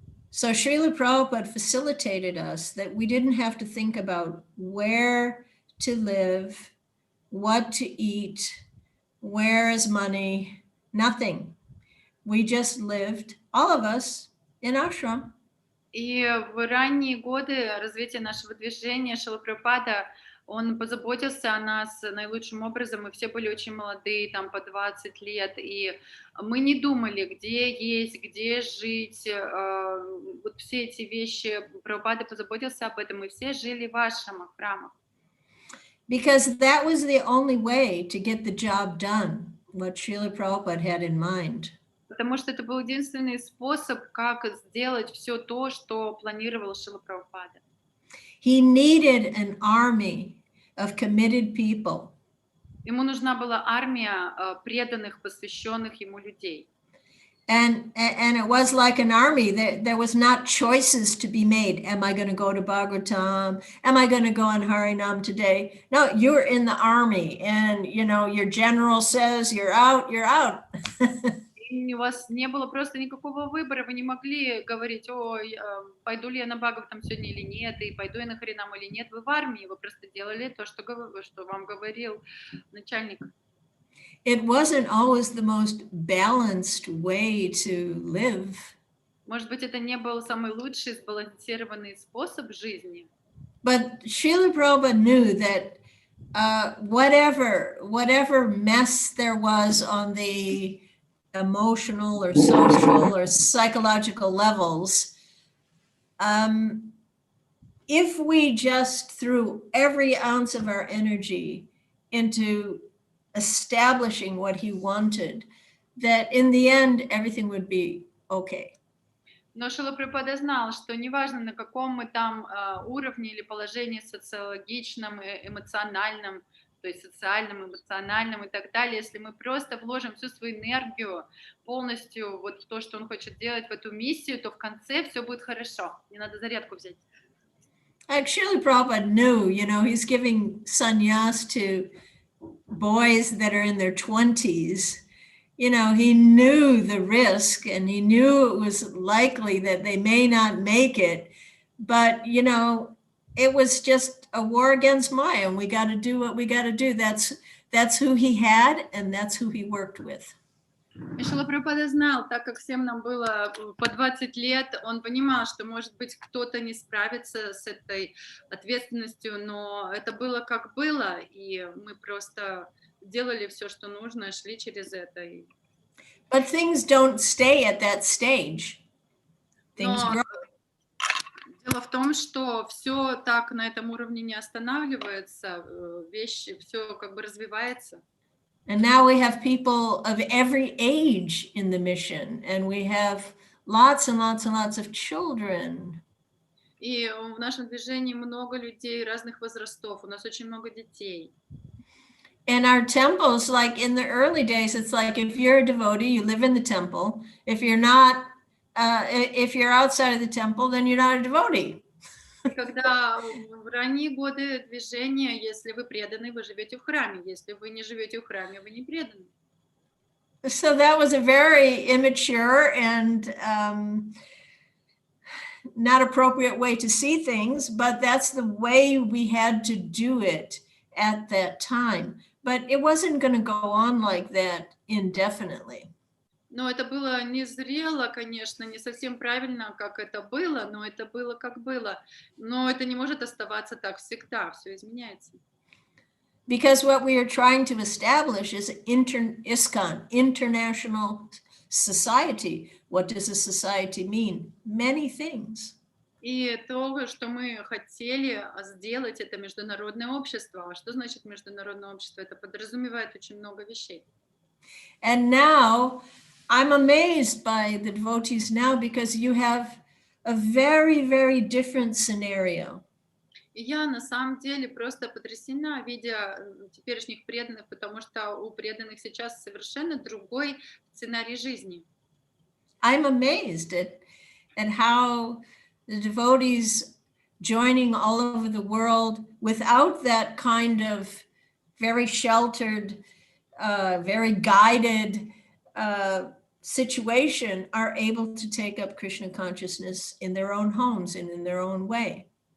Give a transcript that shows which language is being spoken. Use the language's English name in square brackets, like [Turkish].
[English] So Srila Prabhupada facilitated us that we didn't have to think about where to live, what to eat, where is money, nothing. We just lived, all of us, in ashram. [Russian] И в ранние годы развития нашего движения Шрила Прабхупада, он позаботился о нас наилучшим образом. Мы все были очень молодые, там по 20 лет, и мы не думали, где есть, где жить. Вот все эти вещи Прабхупада позаботился об этом, и все жили в ашрамах, в храмах. [English] Because that was the only way to get the job done, what Srila Prabhupada had in mind. [Russian] Потому что это был единственный способ, как сделать все то, что планировал Шрила Прабхупада. [English] He needed an army of committed people. [Russian] Ему нужна была армия преданных, посвященных ему людей. [English] And it was like an army. There was not choices to be made. Am I going to go to Bhagavatam? Am I going to go on Harinam today? No, you're in the army, and your general says you're out, you're out. [Russian] У вас не было просто никакого выбора, вы не могли говорить, пойду ли я на Бхагаватам сегодня или нет, и пойду я на Харинам или нет. Вы в армии, вы просто делали то, что вам говорил начальник. [English] It wasn't always the most balanced way to live. [Russian] Может быть, это не был самый лучший сбалансированный способ жизни. [English] But Srila Prabhupada knew that whatever mess there was on the emotional or social or psychological levels, if we just threw every ounce of our energy into establishing what he wanted, that in the end everything would be okay. [Russian] Но Шрила Прабхупада знал, что неважно, на каком мы там уровне или положении социологичном, эмоциональном, то есть социальном, эмоциональном и так далее, если мы просто вложим всю свою энергию полностью вот в то, что он хочет делать, в эту миссию, то в конце все будет хорошо. Не надо зарядку взять. [English] Actually, Prabhupada knew, he's giving sannyas to boys that are in their 20s. He knew the risk and he knew it was likely that they may not make it. But, it was just a war against Maya, and we got to do what we got to do. That's who he had, and that's who he worked with. [Russian] И Шрила Прабхупада знал, так как всем нам было по 20 лет, он понимал, что, может быть, кто-то не справится с этой ответственностью, но это было как было, и мы просто делали все, что нужно, шли через это. [English] But things don't stay at that stage. Things [Russian] Но [English] grow. [Russian] дело в том, что все так на этом уровне не останавливается, вещи, все как бы развивается. [English] And now we have people of every age in the mission, and we have lots and lots and lots of children. [Russian] И в нашем движении много людей разных возрастов, у нас очень много детей. [English] In our temples, like in the early days, it's like if you're a devotee, you live in the temple. If you're not, if you're outside of the temple, then you're not a devotee. [Russian] Когда в ранние годы движения, если вы преданы, вы живете в храме. Если вы не живете в храме, вы не преданы. [English] So that was a very immature and not appropriate way to see things, but that's the way we had to do it at that time. But it wasn't going to go on like that indefinitely. [Russian] Но это было незрело, конечно, не совсем правильно, как это было, но это было как было. Но это не может оставаться так всегда, все изменяется. [English] Because what we are trying to establish is ISKCON, International Society. What does a society mean? Many things. [Russian] И то, что мы хотели сделать, это международное общество. А что значит международное общество? Это подразумевает очень много вещей. [English] And now I'm amazed by the devotees now because you have a very, very different scenario. [Russian] И я на самом деле просто потрясена, видя теперешних преданных, потому что у преданных сейчас совершенно другой сценарий жизни. [English] I'm amazed at how the devotees joining all over the world without that kind of very sheltered, very guided situation are able to take up Krishna consciousness in their own homes and in their own way.